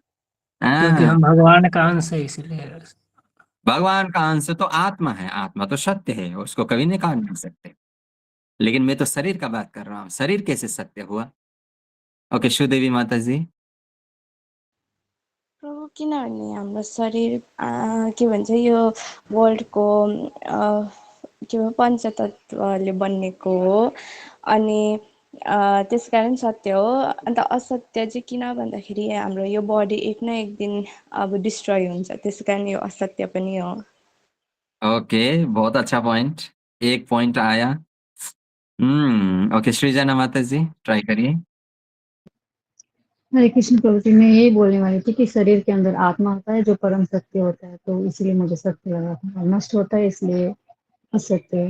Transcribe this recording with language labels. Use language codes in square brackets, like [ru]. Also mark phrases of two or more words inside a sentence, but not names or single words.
[hi] क्योंकि हाँ, हम भगवान का अंश है इसलिए। भगवान का अंश तो आत्मा है, आत्मा तो सत्य है, उसको कभी निकाल नहीं सकते। लेकिन मैं तो शरीर का बात कर रहा हूँ, शरीर कैसे सत्य हुआ? ओके सुदेवी माता जी। [ne] प्रभु किनभने हाम्रो शरीर के भन्छ यो वर्ल्डको के भन्छ पञ्चतत्त्वले बनिएको हो अनि त्यसकारण सत्य हो। अन्त असत्य चाहिँ किन भन्दाखेरि हाम्रो यो बडी एक न एक दिन अब डिस्ट्रोय हुन्छ, त्यस कारण यो असत्य पनि हो। [hi] ओके, बहुत अच्छा पॉइंट, एक पॉइंट आया। ओके सृजना माता जी ट्राई करिए। हरे कृष्ण प्रभु जी, मैं यही बोलने वाली थी कि शरीर के अंदर आत्मा होता है जो परम सत्य होता है, तो इसलिए मुझे सत्य लगा था, और नष्ट होता है इसलिए असत्य है।